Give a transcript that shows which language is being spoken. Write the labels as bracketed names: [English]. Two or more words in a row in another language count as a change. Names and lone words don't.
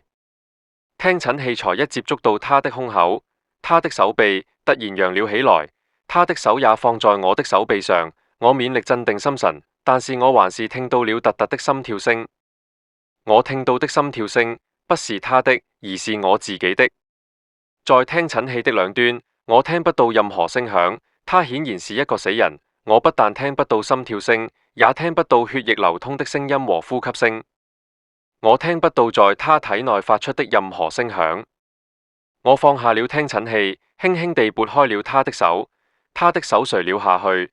[Chinese] 聽診器才一接觸到他的胸口，他的手臂突然揚了起來，他的手也放在我的手臂上。我勉力鎮定心神，但是我還是聽到了突突的心跳聲。我聽到的心跳聲不是他的，而是我自己的。在聽診器的兩端，我聽不到任何聲響。他顯然是一個死人。我不但聽不到心跳聲，也聽不到血液流通的聲音和呼吸聲。我聽不到在他體內發出的任何聲響。我放下了聽診器，輕輕地撥開了他的手，他的手垂了下去。